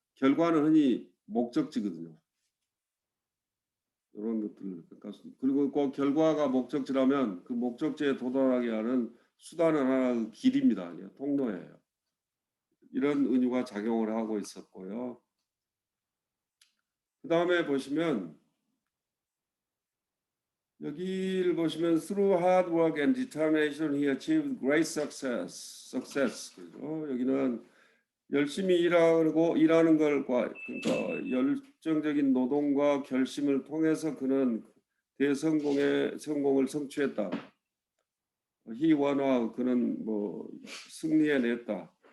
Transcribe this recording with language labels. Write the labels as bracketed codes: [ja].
[ko] 결과는 흔히 목적지거든요. 이런 것들. 그러니까 그리고 그 결과가 목적지라면 그 목적지에 도달하게 하는 수단은 하나의 길입니다. 통로예요. 이런 은유가 작용을 하고 있었고요. 그 다음에 보시면 여기를 보시면 [en] through hard work and determination he achieved great success. [ko] 그죠? 여기는 열심히 일하는 걸과 그러니까 열정적인 노동과 결심을 통해서 그는 성공을 성취했다. [en] he won out, [ko] 그는 뭐 승리해냈다.